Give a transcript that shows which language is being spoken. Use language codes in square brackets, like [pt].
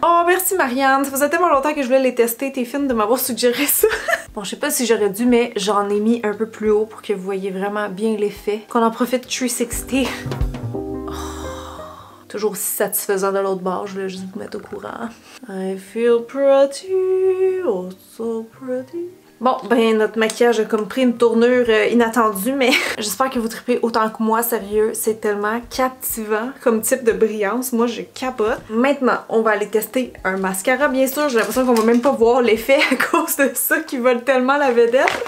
[fr] Oh, merci Marianne, ça faisait tellement longtemps que je voulais les tester, t'es fine de m'avoir suggéré ça. Bon, je sais pas si j'aurais dû, mais j'en ai mis un peu plus haut pour que vous voyez vraiment bien l'effet. Qu'on en profite 360. Oh, toujours aussi satisfaisant de l'autre bord, je voulais juste vous mettre au courant. [en] I feel pretty, oh so pretty. [fr] Bon, ben notre maquillage a comme pris une tournure inattendue, mais j'espère que vous tripez autant que moi, sérieux, c'est tellement captivant comme type de brillance, moi je capote. Maintenant, on va aller tester un mascara, bien sûr, j'ai l'impression qu'on va même pas voir l'effet à cause de ça qui vole tellement la vedette.